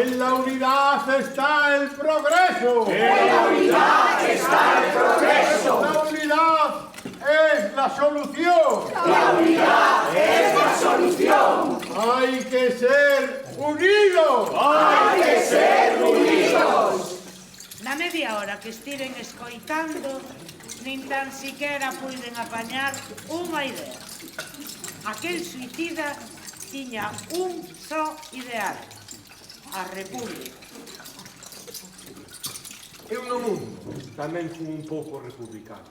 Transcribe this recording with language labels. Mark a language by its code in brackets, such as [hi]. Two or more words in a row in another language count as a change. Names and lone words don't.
[es] En la unidad está el progreso. En la unidad está el progreso. La unidad es la solución. La unidad es la solución. Hay que ser unidos. Hay que ser unidos. [gl] Na media hora que estiven escoitando, nin tan siquiera puiden apañar unha idea. Aquel suicida tiña un só ideal, a república. Eu no mundo tamén fui un pouco republicano.